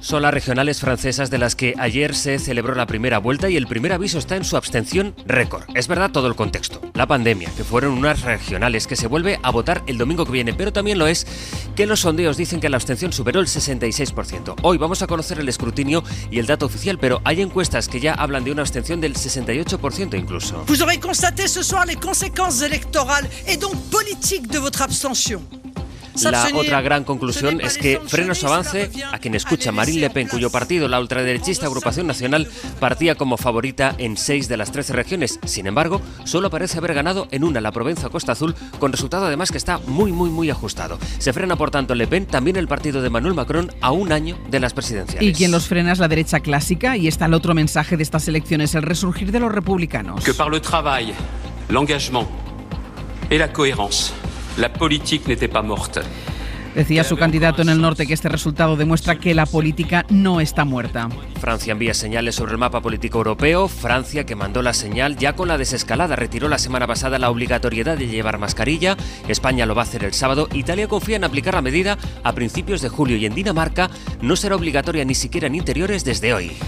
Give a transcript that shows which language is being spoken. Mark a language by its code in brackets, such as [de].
[es] Son las regionales francesas, de las que ayer se celebró la primera vuelta, y el primer aviso está en su abstención récord. Es verdad todo el contexto, la pandemia, que fueron unas regionales que se vuelve a votar el domingo que viene, pero también lo es que los sondeos dicen que la abstención superó el 66%. Hoy vamos a conocer el escrutinio y el dato oficial, pero hay encuestas que ya hablan de una abstención del 68% incluso. [fr] Vous aurez constaté ce soir les conséquences électorales et donc politiques de votre abstention. [es] La otra gran conclusión es que frena su avance a quien escucha Marine Le Pen, cuyo partido, la ultraderechista Agrupación Nacional, partía como favorita en 6 de las 13 regiones. Sin embargo, solo parece haber ganado en una, la Provenza-Costa Azul, con resultado además que está muy ajustado. Se frena por tanto Le Pen, también el partido de Emmanuel Macron, a un año de las presidenciales. Y quien los frena es la derecha clásica, y está el otro mensaje de estas elecciones, el resurgir de los republicanos. [fr] Que par le travail, l'engagement et la cohérence, la politique n'était pas morte. [es] Decía su candidato en el norte que este resultado demuestra que la política no está muerta. Francia envía señales sobre el mapa político europeo. Francia, que mandó la señal ya con la desescalada, retiró la semana pasada la obligatoriedad de llevar mascarilla. España lo va a hacer el sábado. Italia confía en aplicar la medida a principios de julio, y en Dinamarca no será obligatoria ni siquiera en interiores desde hoy.